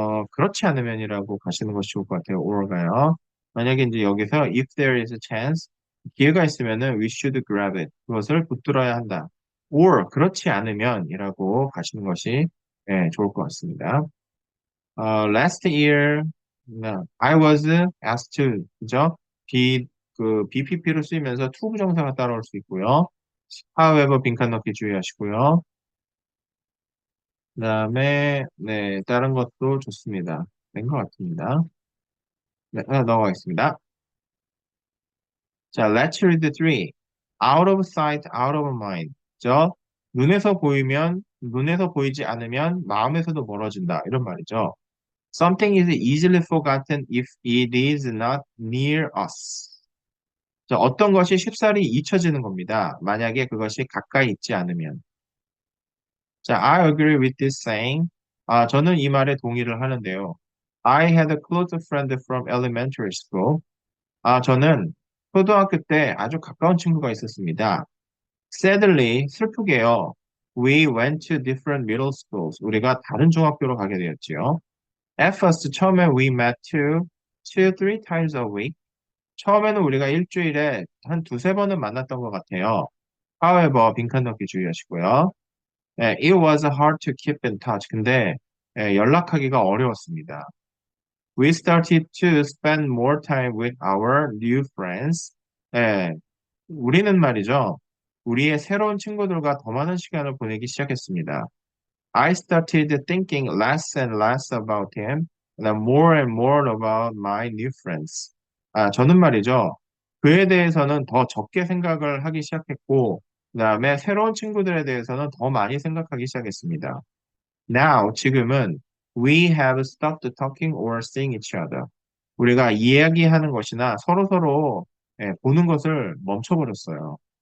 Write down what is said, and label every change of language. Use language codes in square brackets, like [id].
[ko] 그렇지 않으면이라고 가시는 것이 좋을 것 같아요. or가요. 만약에 이제 여기서 [en] if there is a chance [ko] 기회가 있으면은 [en] we should grab it. [ko] 그것을 붙들어야 한다. or 그렇지 않으면이라고 가시는 것이 네, 좋을 것 같습니다. [en] last year I was asked to [ko] 그죠? BPP로 쓰이면서 to 부정사가 따라올 수 있고요. however 빈칸 넣기 주의하시고요. 그다음에 네 다른 것도 좋습니다. 된 것 같습니다. 네, 하나 넘어가겠습니다. [en] 자, let's read the three. Out of sight, out of mind. [ko] 저 눈에서 보이지 않으면 마음에서도 멀어진다. 이런 말이죠. [en] Something is easily forgotten if it is not near us. [ko] 자, 어떤 것이 쉽사리 잊혀지는 겁니다. 만약에 그것이 가까이 있지 않으면. [en] 자, I agree with this saying. [ko] 저는 이 말에 동의를 하는데요. [en] I had a close friend from elementary school. [ko] 저는 초등학교 때 아주 가까운 친구가 있었습니다. [en] Sadly, [ko] 슬프게요. [en] We went to different middle schools. [ko] 우리가 다른 중학교로 가게 되었지요. [en] At first, [ko] 처음에 [en] we met three times a week. [ko] 처음에는 우리가 일주일에 한 두세 번은 만났던 것 같아요. [en] However, [ko] 빈칸 넣기 주의하시고요. [en] It was hard to keep in touch. [ko] 근데 연락하기가 어려웠습니다. [en] We started to spend more time with our new friends. [ko] 예, 우리는 말이죠. 우리의 새로운 친구들과 더 많은 시간을 보내기 시작했습니다. [en] I started thinking less and less about him and more about my new friends. [ko] 저는 말이죠. 그에 대해서는 더 적게 생각을 하기 시작했고, 그다음에 새로운 친구들에 대해서는 더 많이 생각하기 시작했습니다. [en] Now, [ko] 지금은 [en] we have stopped talking or seeing each other. [ko] 우리가 이야기하는 것이나 서로서로 보는 것을 멈춰버렸어요.